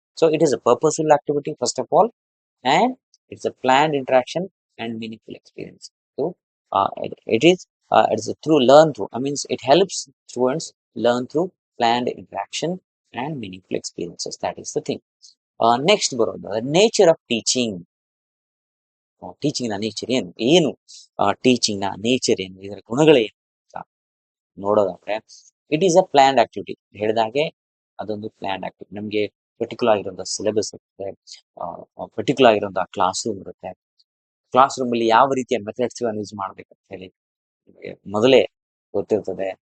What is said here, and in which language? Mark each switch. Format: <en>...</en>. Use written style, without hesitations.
<en>So it is a purposeful activity first of all, and it's a planned interaction and meaningful experience. So it is a through learn through. I means it helps students learn through planned interaction and meaningful experiences. That is the thing. Next, the nature of teaching.</en> <kn>Teaching ನ nature ಏನು? ಏನು teaching ನ nature ಏನು? ಇದರ ಗುಣಗಳೇನು ಅಂತ ನೋಡೋದಾದ್ರೆ,</kn> <en>It is a planned activity.</en> <kn>ಹೇಳಿದಾಗೆ ಅದೊಂದು ಪ್ಲಾನ್ಡ್ ಆಕ್ಟಿವಿಟಿ. ನಮಗೆ ಪರ್ಟಿಕ್ಯುಲರ್ ಆಗಿರುವಂತಹ ಸಿಲೆಬಸ್ ಇರುತ್ತೆ, ಪರ್ಟಿಕ್ಯುಲರ್ ಆಗಿರುವಂತಹ ಕ್ಲಾಸ್ ರೂಮ್ ಇರುತ್ತೆ. ಕ್ಲಾಸ್ ರೂಮ್ ಅಲ್ಲಿ ಯಾವ ರೀತಿಯ ಮೆಥಡ್ಸ್ ಯೂಸ್ ಮಾಡ್ಬೇಕಂತ ಹೇಳಿ ಮೊದಲೇ ಗೊತ್ತಿರ್ತದೆ.</kn>